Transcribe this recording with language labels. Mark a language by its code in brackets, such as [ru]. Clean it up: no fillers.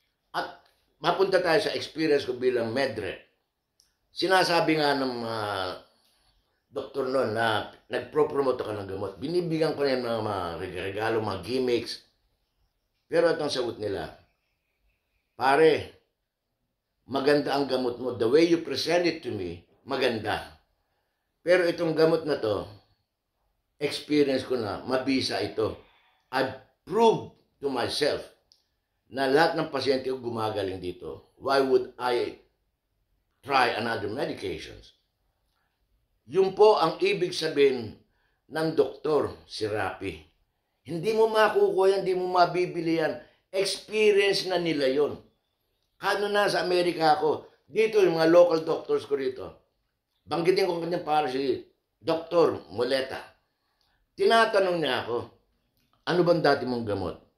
[tl] At mapunta tayo sa experience ko bilang medre. Sinasabi nga ng doktor noon na nagpro-promote ka ng gamot. Binibigyan ko niya ng mga regalo, mga gimmicks. Pero itong sagot nila, pare, maganda ang gamot mo. [en] The way you present it to me, maganda. [tl] Pero itong gamot na to, experience ko na, mabisa ito. [en] I've proved to myself [tl] na lahat ng pasyente ko gumagaling dito. [en] Why would I try another medications? [tl] Yun po ang ibig sabihin ng doktor, si Rapi. Hindi mo makukuha yan, hindi mo mabibili yan. Experience na nila yon. Kano na sa Amerika ako, dito yung mga local doctors ko rito. Banggitin ko kanyang para si Dr. Muleta. Tinatanong niya ako, ano bang dati mong gamot?